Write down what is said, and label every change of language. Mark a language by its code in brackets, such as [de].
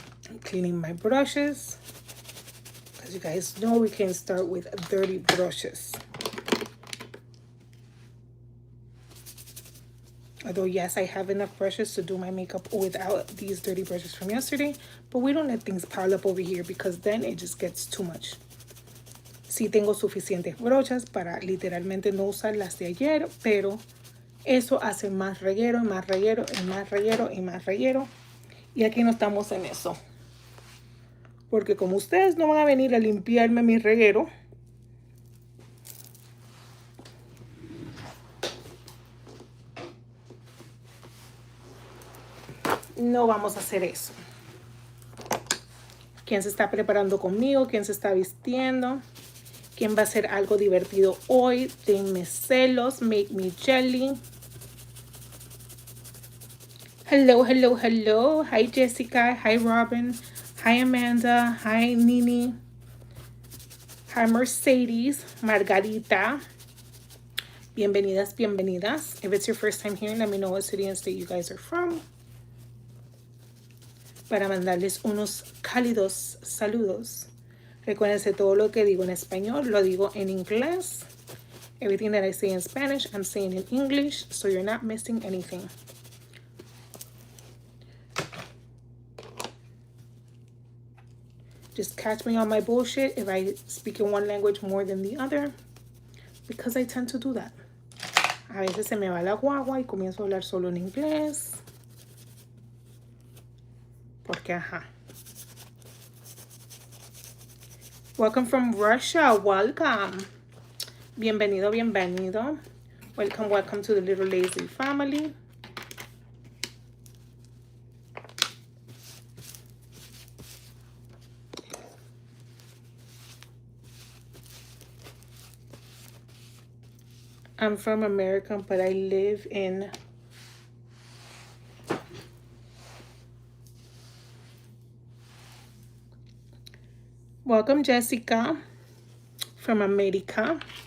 [en] I'm cleaning my brushes. As you guys know, we can start with dirty brushes. Although, yes, I have enough brushes to do my makeup without these dirty brushes from yesterday. But we don't let things pile up over here because then it just gets too much. [es] Sí tengo suficientes brochas para literalmente no usar las de ayer, pero eso hace más reguero y más reguero y más reguero y más reguero. Y aquí no estamos en eso. Porque como ustedes no van a venir a limpiarme mi reguero, no vamos a hacer eso. ¿Quién se está preparando conmigo? ¿Quién se está vistiendo? ¿Quién va a hacer algo divertido hoy? Denme celos, [en] make me jelly. Hello, hello, hello. Hi, Jessica. Hi, Robin. Hi, Amanda. Hi, Nini. Hi, Mercedes. Margarita. [es] Bienvenidas, bienvenidas. [en] If it's your first time here, let me know what city and state you guys are from. [es] Para mandarles unos cálidos saludos. Recuérdense, todo lo que digo en español lo digo en inglés. [en] Everything that I say in Spanish, I'm saying in English, so you're not missing anything. Just catch me on my bullshit if I speak in one language more than the other, because I tend to do that. [es] A veces se me va la guagua y comienzo a hablar solo en inglés. Porque ajá. [en] Welcome from Russia. Welcome. [es] Bienvenido, bienvenido. [en] Welcome, welcome to the Little Lazy family. I'm from America, but I live in Welcome, Jessica, from America.